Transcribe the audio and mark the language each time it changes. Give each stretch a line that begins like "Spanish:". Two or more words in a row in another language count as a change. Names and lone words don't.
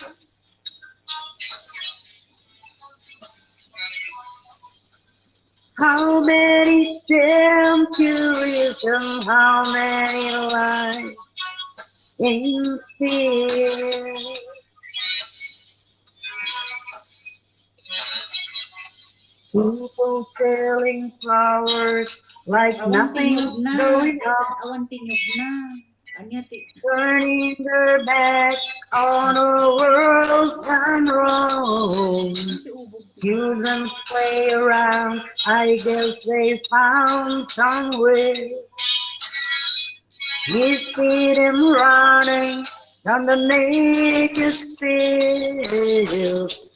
English: How many centuries and how many lives in fear? People selling flowers like nothing's going on,
Iloko: Awan tinyog na. Anya ti.
English: turning their back on a world gone wrong. Children play around, I guess they found somewhere. You see them running down the naked fields.